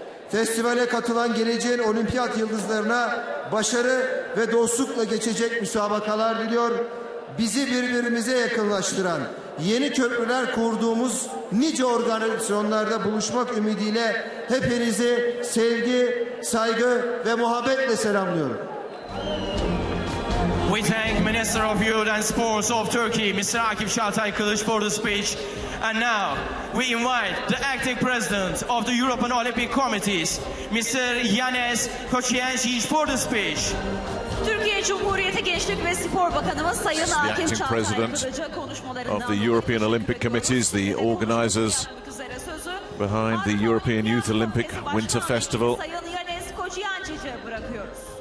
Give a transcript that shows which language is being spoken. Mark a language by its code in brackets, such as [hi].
[tr] Festivale katılan geleceğin olimpiyat yıldızlarına başarı ve dostlukla geçecek müsabakalar diliyor. Bizi birbirimize yakınlaştıran, yeni köprüler kurduğumuz nice organizasyonlarda buluşmak ümidiyle hepinizi sevgi, saygı ve muhabbetle selamlıyorum. [en] We thank Minister of Youth and Sports of Turkey, Mr. Akif Çağatay Kılıç, for the speech. And now we invite the acting president of the European Olympic Committees, Mr. Yanis Koçyiančić, for the speech. [tr] Türkiye Cumhuriyeti Gençlik ve Spor Bakanımız Sayın Akif Çağatay Kılıç'a konuşmalarından [en] of the European Olympic Committees, the organisers behind the European Youth Olympic Winter Festival. [tr] Sayın Yanis Koçyiančić'e bırakıyoruz.